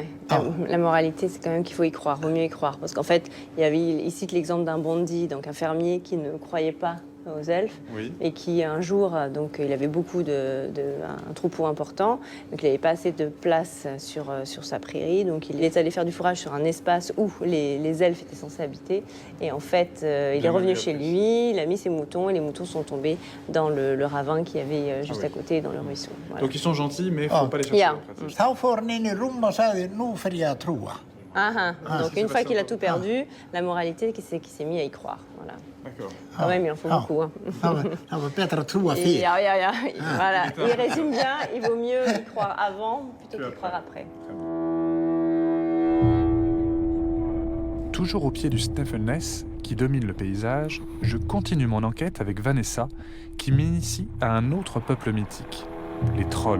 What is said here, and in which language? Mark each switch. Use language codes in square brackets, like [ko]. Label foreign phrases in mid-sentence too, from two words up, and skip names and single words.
[fr] La moralité, c'est quand même qu'il faut y croire, vaut mieux y croire. Parce qu'en fait, il cite l'exemple d'un bondi, donc un fermier qui ne croyait pas aux elfes, et qui un jour, donc il avait beaucoup un troupeau important, donc il n'avait pas assez de place sur sa prairie, donc il est allé faire du fourrage sur un espace où les elfes étaient censés habiter, et en fait il est revenu chez lui, il a mis ses moutons, et les moutons sont tombés dans le ravin qu'il y avait juste à côté, dans le ruisseau. Voilà. Donc ils sont gentils, mais il ne faut pas les chercher. [is] Þá fór hann inn í rúm og sagði, nú fer ég að trúa. [fr] Donc une fois qu'il a tout perdu, la moralité, c'est qu'il s'est mis à y croire. Voilà. D'accord. Quand même, il en faut beaucoup. Hein. [is] Það var betra að trúa [fr] Et, [is] fyrir. [fr] voilà. Il résume bien, il vaut mieux y croire avant plutôt qu'y croire après. Toujours au pied du Snæfellsnes, qui domine le paysage, je continue mon enquête avec Vanessa, qui m'initie à un autre peuple mythique, les trolls.